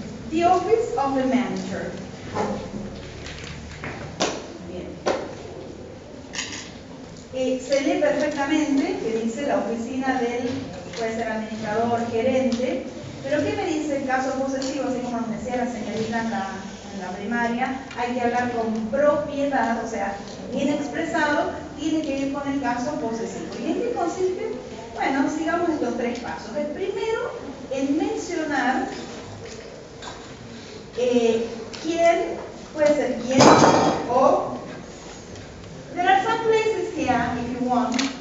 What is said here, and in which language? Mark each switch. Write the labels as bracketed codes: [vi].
[en] The office of the manager. [es] Bien. Se lee perfectamente que dice la oficina del, puede ser administrador, gerente, pero ¿qué me dice el caso posesivo? Así como nos decía la señorita en la primaria, hay que hablar con propiedad, o sea, bien expresado, tiene que ir con el caso posesivo. ¿Y en qué consiste? Bueno, sigamos estos tres pasos. El primero, en mencionar quién, puede ser quién o... [en] There are some places here, if you want.